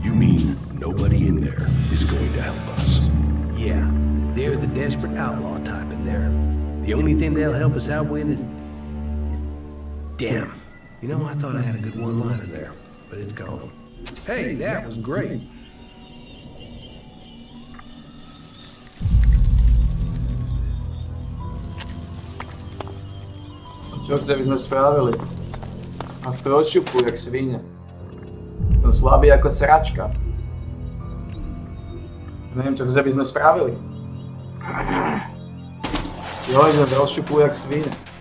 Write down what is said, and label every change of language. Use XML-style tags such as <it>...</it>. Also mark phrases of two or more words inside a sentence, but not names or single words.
<en>You mean nobody in there is going to help us? Yeah, they're the desperate outlaw type in there. The only thing they'll help us out with is... Damn. You know, I thought I had a good one-liner there, but it's gone. Hey, that was great.</en> <sk>Čo by sme spravili? A z toho šupu, jak svine. Som slabý ako sračka. Neviem, čo by sme spravili. Jo, sme rozšupu jak svine.</sk>